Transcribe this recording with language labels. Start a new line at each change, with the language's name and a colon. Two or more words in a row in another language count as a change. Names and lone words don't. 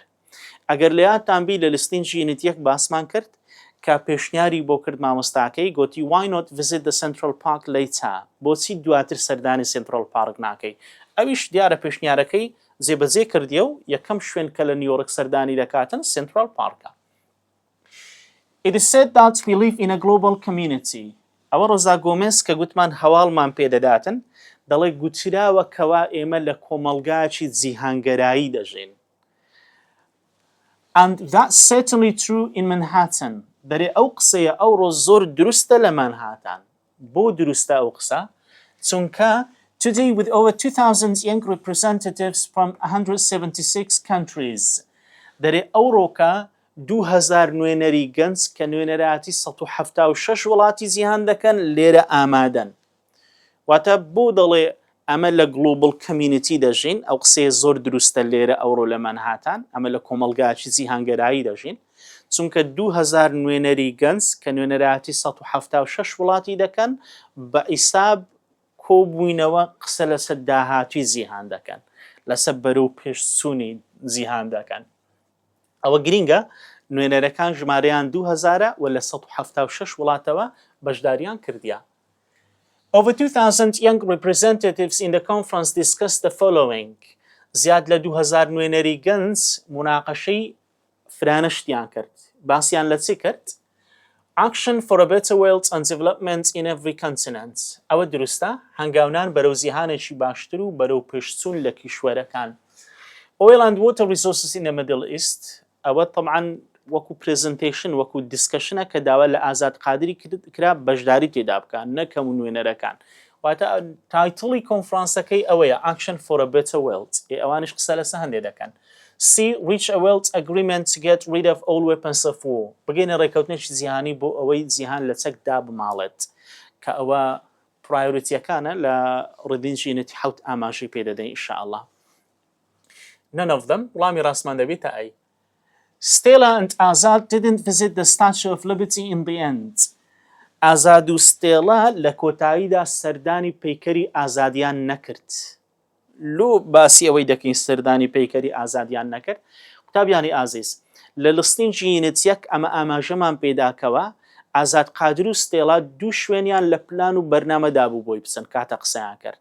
Central Kurdish: ئەگەر لە یادتان بی لە لیستینجی یونت 1 باسمان کرد کە پێشنیاری بۆ کرد مامۆستاکەی گوتی
English: why not visit the Central Park later
Central Kurdish: بۆچی دواتر سەردانی Central Park ناکەی ئەویش دیارە پێشنیارەکەی جێبەجێ کردیە و یەکەم شوێن کە لە نیویۆرک سەردانی دەکاتن Central Parkە.
English: It is said that we live in a global community.
Central Kurdish: ئەوە ڕۆزا گۆمێز کە گوتمان هەواڵمان پێدەداتن دەڵێ گوتراوە کەوا ئێمە لە کۆمەلگاکی جیهانگەرایی دەژین.
English: And that's certainly true in Manhattan.
Central Kurdish: دەرێ ئەو قسەیە ئەوڕۆ زۆر دروستە لە مانهاتان. بۆ دروستە ئەو قسە؟
English: چونکە today with over 2,000 young representatives from 176 countries.
Central Kurdish: دەرێ ئەوڕۆکە 2000 نوێنەری گەنج کە نوێنەراتی 176 وڵاتی جیهان دەکەن لێرە ئامادەن. واتە بۆ دەڵێ ئەمە لە
English: global community
Central Kurdish: دەژین ئەو قسەیە زۆر دروستە لێرە ئەوڕۆ لە مانهاتان ئەمە لە کۆمەلگاکی جیهانگەرایی دەژین چونکە 2000 نوێنەری گەنج کە نوێنەراتی 176 وڵاتی دەکەن بە ئیساب کۆبووینەوە قسە لەسەر داهاتوی جیهان دەکەن لەسەر بەرەو پێشچوونی جیهان دەکەن. ئەوە گرینگە نوێنەرەکان ژمارەیان 2000 و لە 176 وڵاتەوە بەشداریان کردیە.
English: Over 2,000 young representatives in the conference discussed the following.
Central Kurdish: زیاد لە 2000 نوێنەری گەنج مناقەشەی فرانشتیان کرد. باسییان لە چی کرد؟
English: Action for a better world and development in every continent.
Central Kurdish: ئەوە دروستە هەنگاونان بەرەو جیهانێکی باشتر و بەرەو پێشچوون لە کیشوەرەکان.
English: Oil and water resources in the Middle East.
Central Kurdish: ئەوە طبعاً وەکو پرزنتیشن وەکو دیسکشنە کە داوا لە ئازاد قادری کرا بەشداری تێدا بکەن نەکەم و نوێنەرەکان واتە تایتڵی کۆنفرانسەکەی ئەوەیە
English: Action for a Better World
Central Kurdish: ئەوانش قسە لەسە هەندێک دەکەن C.
English: Reach a world agreement to get rid of all weapons of war
Central Kurdish: بگەینە ڕێکەوتنێکی جیهانی بۆ ئەوەی جیهان لە چەکدا بماڵێت کە ئەوە پرایۆریتیەکانە لە ڕیدینگی یونەتی حەوت ئاماژەی پێدەدەین ئینشاءالله
English: None of them
Central Kurdish: وڵامی ڕاستمان دەبێتە ئەی
English: Stella and Azad didn't visit the Statue of Liberty in the end.
Central Kurdish: Azad و Stella لە کۆتاییدا سەردانی پەیکەری ئازادیان نەکرد. لۆ باسی ئەوەی دەکەین سەردانی پەیکەری ئازادیان نەکرد. قوتابیانی ئازیز لە لستینجی یونەتیەک ئەمە ئاماژەمان پێداکەوە ئازاد قادر و Stella دوو شوێنیان لە پلان و بەرنامەدا بوو بۆی بچن کاتە قسەیان کرد.